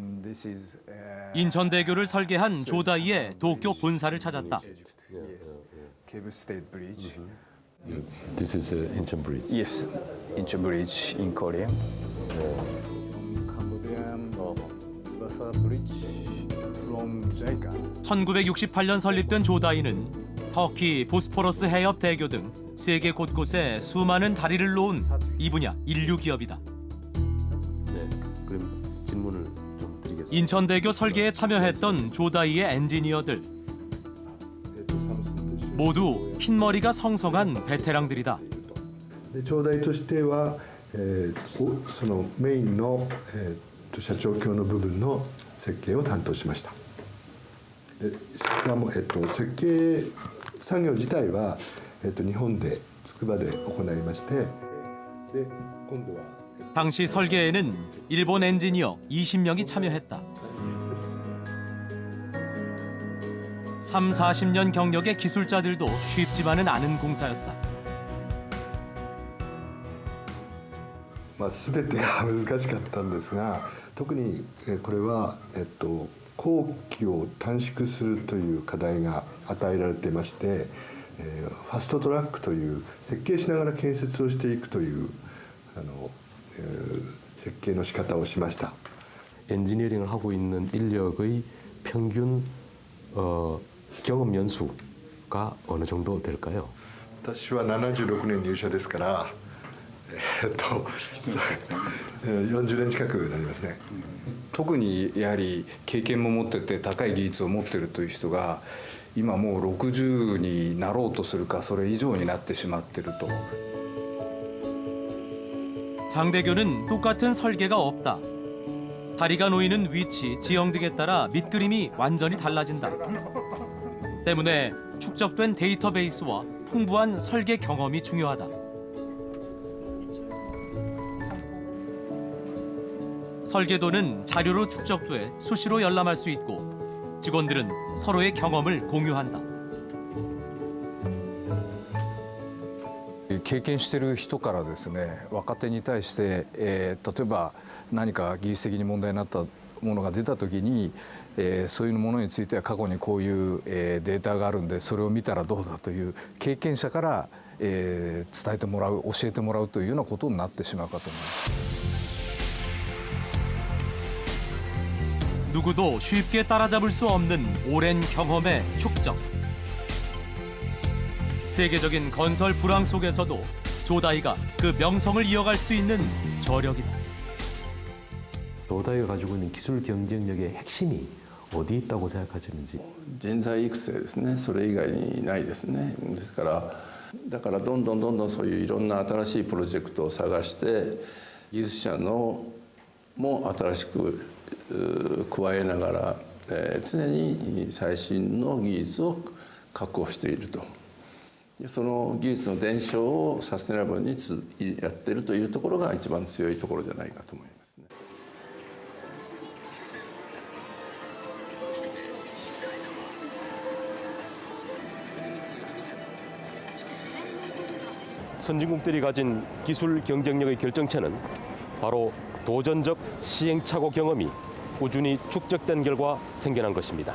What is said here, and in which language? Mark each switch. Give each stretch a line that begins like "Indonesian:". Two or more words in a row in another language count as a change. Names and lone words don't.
Korean: 인천대교를 설계한 조다이의 도쿄 본사를 찾았다.
English: Cable State Bridge. This is Incheon Bridge. Yes, Incheon Bridge in Korea. Cambodian Tsubasa Bridge from JICA.
Korean: 1968년 설립된 조다이는 터키 보스포러스 해협 대교 등 세계 곳곳에 수많은 다리를 놓은 이 분야 인류 기업이다. 네, 그럼 질문을 좀 드리겠습니다. 인천대교 설계에 참여했던 조다이의 엔지니어들 모두 흰머리가 성성한 베테랑들이다.
Japanese: 長大としては、そのメインの、社長橋の部分の設計を担当しました。しかも、設計作業自体は、日本で筑波で行いまして、で今度は
Korean: 당시 설계에는 일본 엔지니어 20명이 참여했다. 3, 40년 경력의 기술자들도 쉽지만은 않은 공사였다.
Japanese: 全てが難しかったんですが、特にこれは、工期を短縮するという課題が与えられていまして、ファストトラックという設計しながら建設をしていくという設計の仕方をしました。
Korean: 엔지니어링을 하고 있는 인력의 평균 경험 연수가 어느 정도 될까요?
Japanese: 私は76年入社ですから、40年近くなりますね。特にやはり経験も持ってて高い技術を持っているという人が今もう60になろうとするかそれ以上になってしまっていると。
Korean: 장대교는 똑같은 설계가 없다. 다리가 놓이는 위치, 지형 등에 따라 밑그림이 완전히 달라진다. 때문에 축적된 데이터베이스와 풍부한 설계 경험이 중요하다. 설계도는 자료로 축적돼 수시로 열람할 수 있고 직원들은 서로의 경험을 공유한다.
Japanese: 経験している人からですね、若手に対して、例えば何か技術的に問題になったものが出た時に、そういうものについては過去にこういうデータがあるんでそれを見たらどうだという経験者から、伝えてもらう教えてもらうというようなことになってしまうかと思います。
Korean: 누구도 쉽게 따라잡을 수 없는 오랜 경험의 축적. 세계적인 건설 불황 속에서도 조다이가 그 명성을 이어갈 수 있는 저력이다. 조다이가 가지고 있는 기술 경쟁력의 핵심이 어디 있다고 생각하시는지.
Japanese: 人材育成ですね。それ以外にないですね。ですからだからどんどんそういういろんな新しいプロジェクトを探して技術者のも新しく加えながら、常に最新の技術を確保していると。その技術の伝承をサステナブルにやっているというところが一番強いところじゃないかと思いますね。
Korean: 선진국들이 가진 기술 경쟁력의 결정체는 바로 도전적 시행착오 경험이 꾸준히 축적된 결과 생겨난 것입니다.